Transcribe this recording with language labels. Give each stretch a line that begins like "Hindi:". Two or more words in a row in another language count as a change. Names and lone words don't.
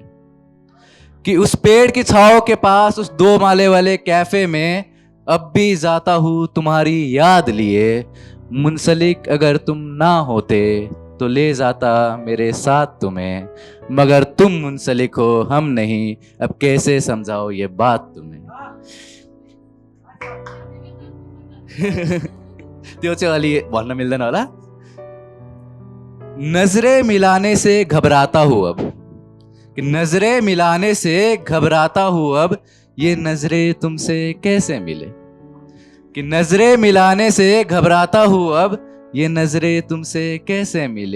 Hindi: कि उस पेड़ की छाओ के पास, उस 2 माले वाले कैफे में अब भी जाता हूं तुम्हारी याद लिए। मुंसलिक अगर तुम ना होते तो ले जाता मेरे साथ तुम्हें, मगर तुम मुंसलिक हो हम नहीं, अब कैसे समझाओ ये बात तुम्हें।
Nepali: त्यो चाहिँ अलि भन्न मिल्दैन होला।
Hindi: नजरें मिलाने से घबराता हूं अब, कि नजरें मिलाने से घबराता हूं अब, ये नजरें तुमसे कैसे मिले। कि नजरें मिलाने से घबराता हूं अब, ये नजरें तुमसे कैसे मिले।